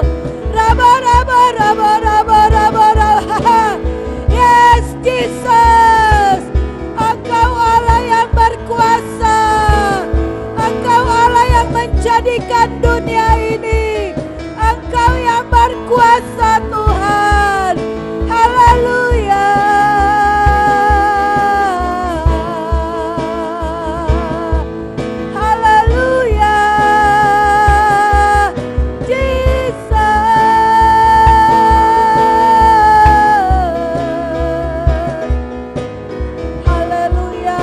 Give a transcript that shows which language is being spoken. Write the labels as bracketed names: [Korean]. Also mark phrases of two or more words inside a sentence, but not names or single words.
[English] Rabo, rabo, rabo, rabo, rabo, rabo. Yes, Jesus. [Indonesian] Engkau Allah yang berkuasa. Engkau Allah yang menjadikan dunia ini. Engkau yang berkuasa Tuhan. Haleluya. Haleluya. Jesus. Haleluya.